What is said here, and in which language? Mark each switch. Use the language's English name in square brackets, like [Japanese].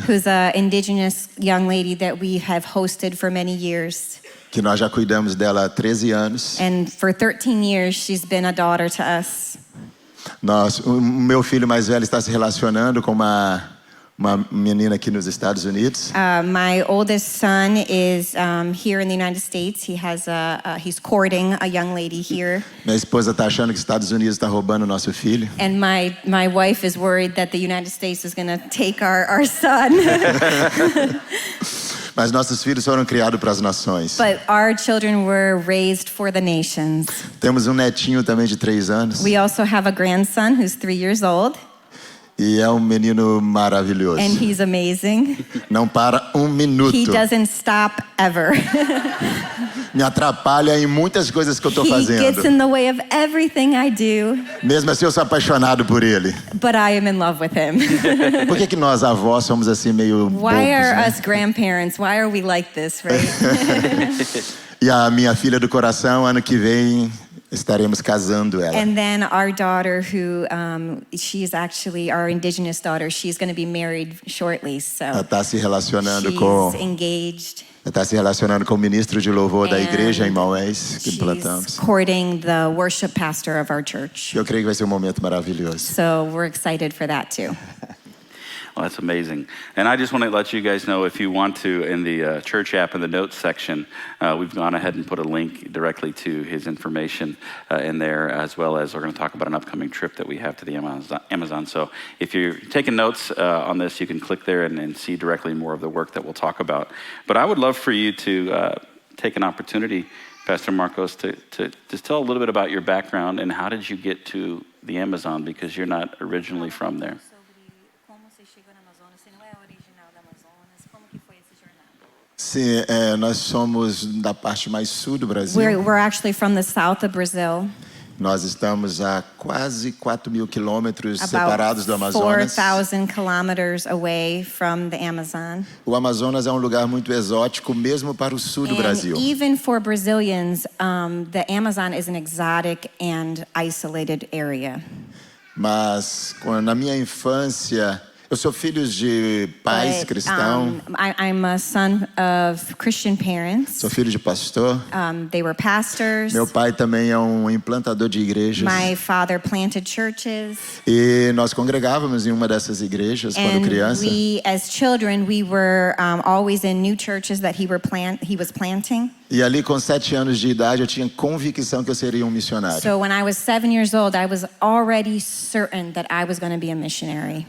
[English] an indigenous young lady that we have hosted for many years. [Portuguese] que nós já cuidamos dela há 13 anos. [English] And for 13 years, she's been a daughter to us. [Portuguese] O meu filho mais velho está se relacionando com uma menina aqui nos Estados Unidos. [English] My oldest son is here in the United States. He's courting a young lady here. [Portuguese] Minha esposa está achando que os Estados Unidos está roubando o nosso filho. [English] And my wife is worried that the United States is going to take our son. [Portuguese] Mas nossos filhos foram criados para as nações. [English] But our children were raised for the nations. [Portuguese] Temos um netinho também de 3 anos. [English] We also have a grandson who's 3 years old. [Portuguese] E é um menino maravilhoso. [English] And he's amazing. [Portuguese] Não para um minuto. [English] He doesn't stop ever. [Portuguese] Me atrapalha em muitas coisas que eu estou [English] He gets [Portuguese] fazendo. [English] in the way of everything I do, [Portuguese] Mesmo assim, eu sou apaixonado por ele. [English] but I am in love with him. [Portuguese] Por que nós, avós, somos assim meio bobos, [English] Why are [Portuguese] né? [English] us grandparents, why are we like this, right? [Portuguese] E a minha filha do coração, ano que vem, estaremos casando ela. [English] And then our daughter, who she's actually our indigenous daughter, she's going to be married shortly, [Portuguese] Ela [English] so [Portuguese] está se relacionando [English] she's engaged. [Portuguese] com o ministro de louvor da [English] And [Portuguese] igreja em Maués, que [English] She's [Portuguese] plantamos. [English] courting the worship pastor of our church. Eu creio que vai ser um momento maravilhoso. So we're excited for that too. Well, that's amazing. And I just want to let you guys know, if you want to, in the church app in the notes section, we've gone ahead and put a link directly to his information in there, as well as we're going to talk about an upcoming trip that we have to the Amazon. So if you're taking notes on this, you can click there and see directly more of the work that we'll talk about. But I would love for you to take an opportunity, Pastor Marcos, to just tell a little bit about your background and how did you get to the Amazon, because you're not originally from there. [Portuguese] Sobre como você chegou no Amazonas? Você não é original do Amazonas? Como que foi essa jornada? Sim, nós somos da parte mais sul do Brasil. [English] We're actually from the south of Brazil, [Portuguese] Nós estamos a quase 4.000 quilômetros separados do [English] about [Portuguese] Amazonas. [English] 4,000 kilometers away from the Amazon. [Portuguese] O Amazonas é um lugar muito exótico, mesmo para o sul do Brasil. [English] And even for Brazilians, the Amazon is an exotic and isolated area. [Portuguese] Mas na minha infância, eu sou filho de pais cristãos, [English] I'm a son of Christian parents. [Portuguese] sou filho de pastor. [English] They were pastors. [Portuguese] Meu pai também é um implantador de igrejas. [English] My father planted churches. [Portuguese] E nós congregávamos em uma dessas igrejas quando [English] And [Portuguese] criança. [English] we, as children, we were always in new churches that he was planting. [Portuguese] E ali com 7 anos de idade eu tinha convicção que eu seria um missionário. [English] So when I was 7 years old, I was already certain that I was going to be a missionary.